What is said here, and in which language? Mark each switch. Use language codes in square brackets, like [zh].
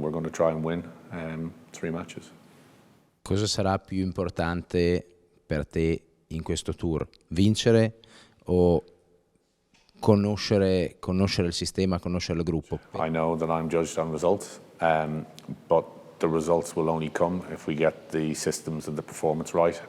[en] We're going to try and win 3 matches. [it] Cosa sarà più importante per te in questo tour? Vincere o conoscere il sistema, conoscere il gruppo? [en] I know that I'm judged on results, but the results will only come if we get the systems and the performance right.